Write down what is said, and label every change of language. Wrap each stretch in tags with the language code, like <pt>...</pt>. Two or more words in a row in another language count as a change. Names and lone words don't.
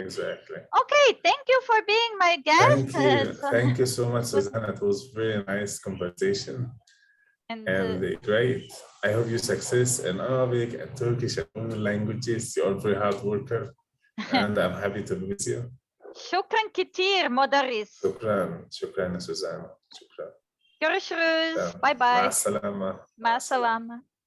<en>Okay, thank you for being my guest. Thank you so much, Susanna. It was very nice conversation. And great. I hope you success in Arabic and Turkish and all languages. You're a very hard worker. And I'm happy to be with you.</en> <ar>شكرا كتير مدرس. شكرا سوزان. شكرا.</ar> <tr>Görüşürüz.</tr> <en>Bye bye.</en> <ar>مع السلامة. مع السلامة.</ar>